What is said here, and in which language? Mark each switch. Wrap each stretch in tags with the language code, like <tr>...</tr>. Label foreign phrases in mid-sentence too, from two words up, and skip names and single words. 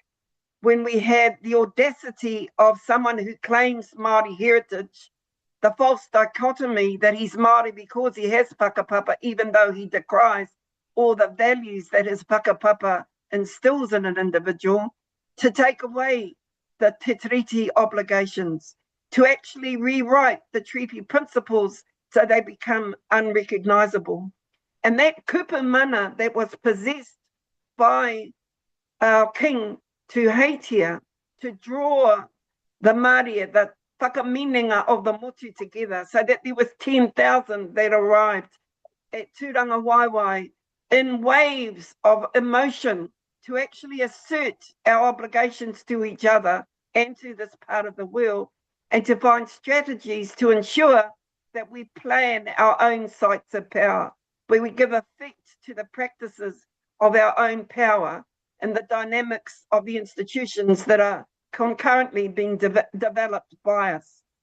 <en>when we had the audacity of someone who claims Māori heritage, the false dichotomy that he's Māori because he has whakapapa, even though he decries all the values that his whakapapa instills in an individual, to take away the Te Tiriti obligations, to actually rewrite the treaty principles so they become unrecognisable. And that</en> <mi>kupu mana</mi> <en>that was possessed by our king Tūheitia to draw the Māori, the whakamininga of the motu together, so that there was 10,000 that arrived at Tūranga Waiwai in waves of emotion to actually assert our obligations to each other and to this part of the world, and to find strategies to ensure that we plan our own sites of power, where we give effect to the practices of our own power and the dynamics of the institutions that are concurrently being developed by us.</en>